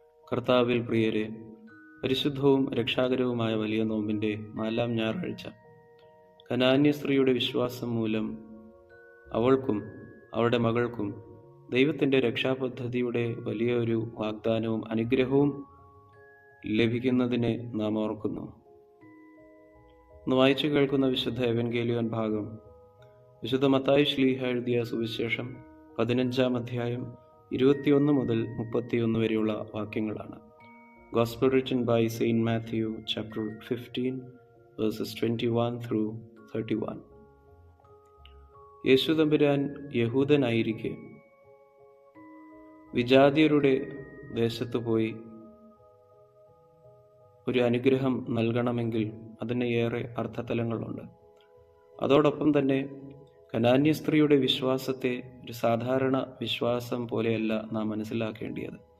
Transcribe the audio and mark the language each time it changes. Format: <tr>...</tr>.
<ml>കർത്താവിൽ പ്രിയരെ, പരിശുദ്ധവും രക്ഷാകരവുമായ വലിയ നോമ്പിൻ്റെ 4-ാം ഞായറാഴ്ച കനാന്യ സ്ത്രീയുടെ വിശ്വാസം മൂലം അവൾക്കും അവളുടെ മകൾക്കും ദൈവത്തിൻ്റെ രക്ഷാപദ്ധതിയുടെ വലിയൊരു വാഗ്ദാനവും അനുഗ്രഹവും ലഭിക്കുന്നതിനെ നാം ഓർക്കുന്നു. ഇന്ന് വായിച്ചു കേൾക്കുന്ന വിശുദ്ധ എവൻഗേലിയോൻ ഭാഗം വിശുദ്ധ മത്തായി ശ്ലീഹ എഴുതിയ സുവിശേഷം 15-ാം അധ്യായം 21 മുതൽ 31 വരെയുള്ള വാക്യങ്ങളാണ്.</ml> <en>Gospel written by Saint Matthew chapter 15 verses 21 through 31.</en> <ml>യേശു തമ്പുരാൻ യഹൂദനായിരിക്കെ വിജാതിയരുടെ ദേശത്ത് പോയി ഒരു അനുഗ്രഹം നൽകണമെങ്കിൽ അതിന് ഏറെ അർത്ഥതലങ്ങളുണ്ട്. അതോടൊപ്പം തന്നെ കനാന്യ സ്ത്രീയുടെ വിശ്വാസത്തെ ഒരു സാധാരണ വിശ്വാസം പോലെയല്ല നാം മനസ്സിലാക്കേണ്ടത്.</ml>